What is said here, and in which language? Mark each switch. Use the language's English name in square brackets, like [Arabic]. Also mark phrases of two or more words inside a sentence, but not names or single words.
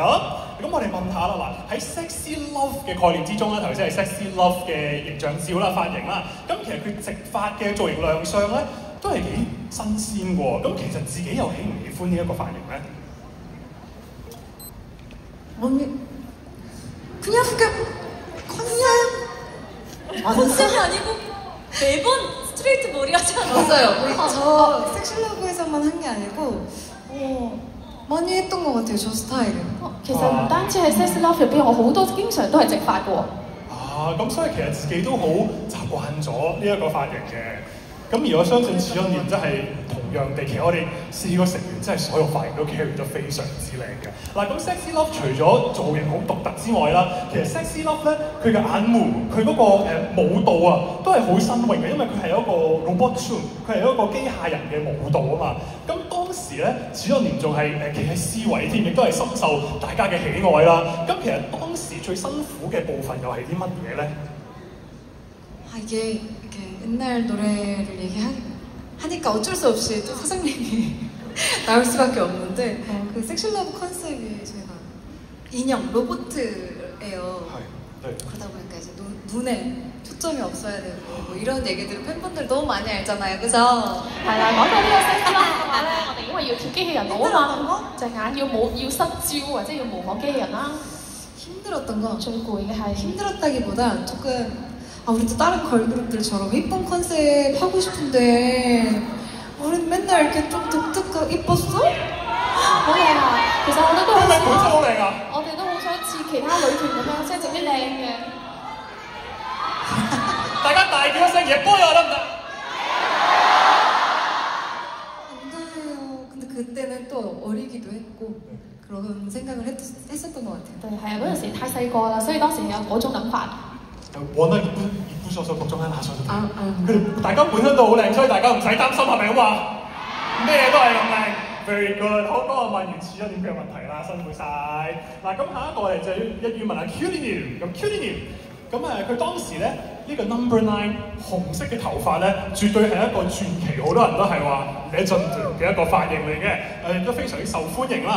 [Cantonese] 咁我哋問下啦，嗱喺 sexy love 嘅概念之中咧，頭先係 sexy love 嘅形象照啦、髮型啦，咁其實佢直髮嘅造型亮相咧都係幾新鮮喎。咁其實自己又喜唔喜歡呢一個髮型咧？ [Korean] 언니 그냥 컨셉이 아니고 매번 스트레이트 머리 하지 않아요? 맞아요. 저 섹시러브에서만 한 게 아니고 많이 했던 것 같아요. 저 스타일은. [Cantonese] 其實唔單止係 Sex Love 入邊，我好多經常都係直髮嘅喎。啊，咁所以其實自己都好習慣咗呢一個髮型嘅。咁而我相信지연님真係同樣地，其實我哋4個成員真係所有髮型都 carry 得非常之靚嘅。嗱，咁 Sexy Love 除咗造型好獨特之外啦，其實 Sexy Love 咧佢嘅眼模，佢嗰個舞蹈啊，都係好新穎嘅，因為佢係一個 [English] robot tune， [Cantonese] 佢係一個機械人嘅舞蹈啊嘛。咁當時咧지연님仲係企喺 C 位添，亦都係深受大家嘅喜愛啦。咁其實當時最辛苦嘅部分又係啲乜嘢咧？ [Korean] 이게 이렇게 옛날 노래를 얘기하니까 어쩔 수 없이 또 사장님이 나올 수밖에 없는데 그 섹시러브 컨셉이 저희가 인형 로봇이에요. 그러다 보니까 이제 눈에 초점이 없어야 되고 뭐 이런 얘기들을 팬분들 너무 많이 알잖아요, 그죠? [Cantonese] 係啦，講到呢個 Sex Love 嘅話咧，我哋因為要跳機器人舞啊嘛，隻眼要失焦或者要模仿機器人啦。 [Korean] 힘들었던 건 [Cantonese] 最攰嘅係 [Korean] 힘들었다기보다 조금 우리도 다른 걸그룹들처럼 이쁜 컨셉 하고 싶은데 우린 맨날 이렇게 좀 독특하고 이뻤어? [Cantonese] 好靚啊！其實我覺得都好係咪本身好靚啊？我哋都好想似其他女團咁樣，即係整啲靚嘅。大家大叫一聲嘢，波我得唔得？ [Korean] 안 돼요. 근데 그때는 또 어리기도 했고 그런 생각을 했었던 것 같아요. [Cantonese] 對，係啊，嗰陣時太細個啦，所以當時有嗰種諗法。 [Korean] 워낙 이쁘셔서 걱정 하나 하셔도 돼요. 아, [Cantonese] 그리고 大家本身都好靚，所以大家唔使擔心係咪咁話？咩都係咁靚， [English] Very good， [Cantonese] 好，咁我問完似咗點嘅問題啦，辛苦晒。嗱，咁下一個我哋就一於問下 Cutie， 咁 Cutie， 咁佢當時咧呢個 Number 9紅色嘅頭髮咧，絕對係一個傳奇，好多人都係話 legend 嘅一個髮型嚟嘅，都非常之受歡迎啦。